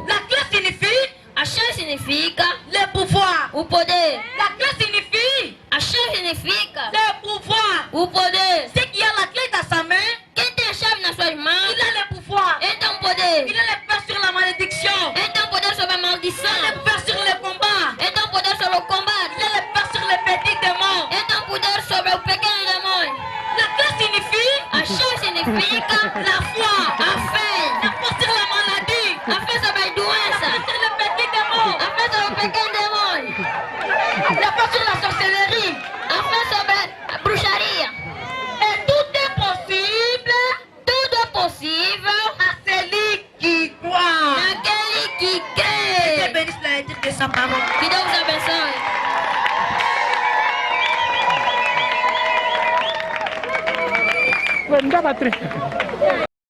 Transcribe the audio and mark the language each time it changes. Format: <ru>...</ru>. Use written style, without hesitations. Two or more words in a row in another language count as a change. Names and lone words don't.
<fr>La clé signifie</fr> <pt>A chave significa</pt> <fr>le pouvoir.</fr> <pt>o poder.</pt> <fr>La clé signifie</fr> <pt>A chave significa</pt> <fr>le pouvoir.</fr> <pt>o poder.</pt> <fr>Celui qui a la clé dans sa main,</fr> <pt>Quem tem a chave nas suas mãos,</pt> <fr>il a le pouvoir.</fr> <pt>ele tem um poder.</pt> <fr>Il a le pouvoir sur la malédiction.</fr> <pt>Ele tem um poder sobre a</pt> <fr>Il a le</fr> <pt>maldição.</pt> <fr>pouvoir sur le combat.</fr> <pt>Ele tem um poder sobre o combate.</pt> <fr>Il a le pouvoir sur les petits démons.</fr> <pt>Ele tem um poder sobre o pequeno demônio.</pt> <fr>La clé signifie</fr> <pt>A chave significa</pt> <fr>la foi.</fr> <pt>a fé.</pt> <fr>La foi sur la maladie.</fr> <pt>A fé sobre as</pt> <fr>La</fr> <pt>doenças.</pt> <fr>foi sur les petits démons.</fr> <pt>A fé sobre o pequeno demônio.</pt> <fr>La foi sur la sorcellerie.</fr> <pt>A fé sobre a bruxaria.</pt> <fr>Et tout est possible</fr> <pt>Tudo é possível</pt> <fr>à celui qui croit.</fr> <pt>naquele que</pt> <fr>Que</fr> <pt>crê.</pt> <fr>bénisse la lecture de sa parole.</fr> <pt>Que Deus os abençoe. Não dá pra</pt>